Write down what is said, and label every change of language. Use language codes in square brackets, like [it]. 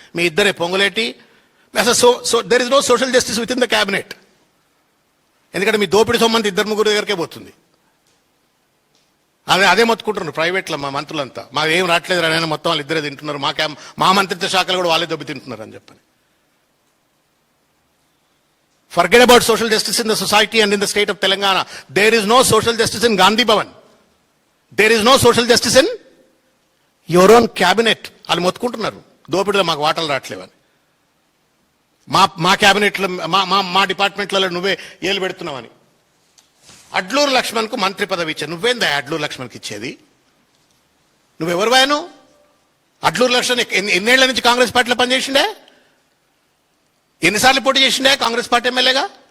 [te] మీ ఇద్దరే [en] Ponguleti, there is no social justice within the cabinet. [te] ఎందుకంటే మీ దోపిడీ సొమ్మంతా 2-3 దగ్గరికే పోతుంది. అదే మొత్తుకుంటున్నారు ప్రైవేట్లో మా మంత్రులంతా, మాకు ఏం రావట్లేదు రానైనా మొత్తం వాళ్ళు ఇద్దరే తింటున్నారు, మా మంత్రిత్వ శాఖలు కూడా వాళ్ళే దెబ్బ తింటున్నారు అని చెప్పని. [en] Forget about social justice in the society and in the state of Telangana. There is no social justice in Gandhi Bhavan. There is no social justice in your own cabinet. [te] వాళ్ళు మొత్తుకుంటున్నారు దోపిడీలో మాకు వాటలు రావట్లేవని. మా క్యాబినెట్లో మా డిపార్ట్మెంట్లలో నువ్వే ఏలు పెడుతున్నావని. అడ్లూరు లక్ష్మణ్కు మంత్రి పదవి ఇచ్చాను. నువ్వేందా అడ్లూరు లక్ష్మణ్కి ఇచ్చేది? నువ్వెవరు వాయను? అడ్లూరు లక్ష్మణ్ ఎన్నేళ్ల నుంచి కాంగ్రెస్ పార్టీలో పనిచేసిండే? ఎన్నిసార్లు పోటీ చేసిండే కాంగ్రెస్ పార్టీ ఎమ్మెల్యేగా?